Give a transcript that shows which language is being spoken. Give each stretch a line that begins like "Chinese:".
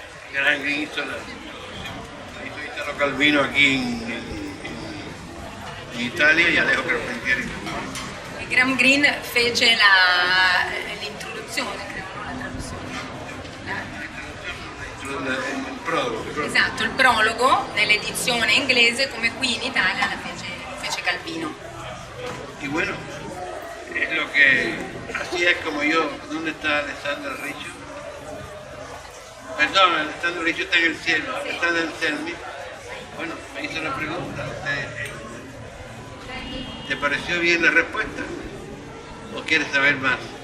Spanish: Graham Greene hizo Italo Calvino aquí en Italia y Alejo Carpentieri.
Italian: E Graham Greene fece l'introduzione, credo, non la traduzione. Il prologo. Esatto, il prologo nell'edizione inglese, come qui in Italia la fece Calvino.
Spanish: Y bueno, es lo que, así es como yo, ¿dónde está Alessandro Riccio? Perdón, Alessandro Riccio está en el cielo, está en el CELMI. Bueno, me hizo la pregunta, ¿Te pareció bien la respuesta? ¿O quieres saber más?